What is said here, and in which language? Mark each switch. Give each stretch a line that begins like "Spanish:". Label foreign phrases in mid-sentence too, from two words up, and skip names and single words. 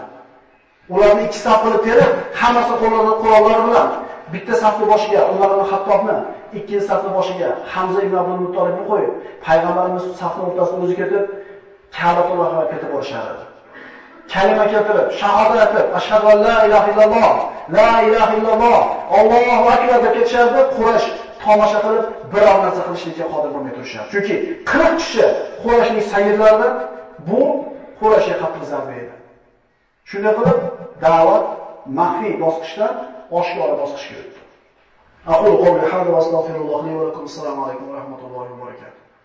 Uzbek: Ularni ikki saf qilib terib, hammasi qo'llarida qurollari bilan bitta safni boshiga Umar ibn Xattobni, ikkinchi safni boshiga Hamza ibn Abdul Muttolibni qo'yib, payg'ambarimiz safning o'rtasida o'zi ketib, Ka'batullohga ketib borishardi. Kalima keltirib, shahodat aytib,
Arabic: أشهد أن لا إله إلا الله لا إله إلا الله الله أكبر
Uzbek: deb ketishardi. Quraysh tomosha qilib, biror narsa qilishlikka qodir bo'lmay turishardi. Chunki 40 kishi Qurayshning sayyidlaridan bu Qurayshga qattiq zarba edi. Shunday qilib, da'vat maxfiy bosqichdan oshkora bosqichga o'tdi.
Arabic: أقول قولي هذا وأستغفر الله لي ولكم. السلام عليكم ورحمة الله وبركاته.